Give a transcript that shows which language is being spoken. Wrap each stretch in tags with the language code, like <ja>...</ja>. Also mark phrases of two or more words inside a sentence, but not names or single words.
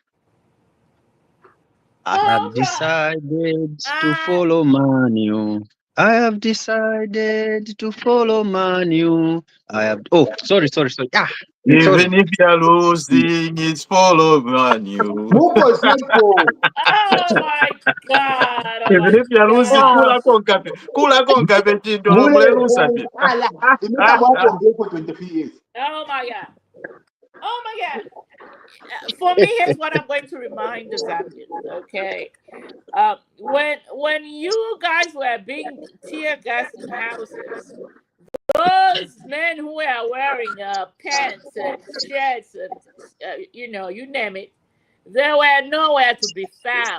<en>I have decided to follow Manu. I have decided to follow Manu. I have. Oh, sorry. Ah, even if you're losing, it's follow Manu. Oh my God! Even if you're losing,</en> <bem>kula konkape chindo mlelusa.</bem> <en>Oh my God! Oh my God! For me, here's what I'm going to remind the Zambians. Okay, when you guys were being tear gassed in houses, those men who were wearing pants and shirts and you name it, they were nowhere to be found.</en>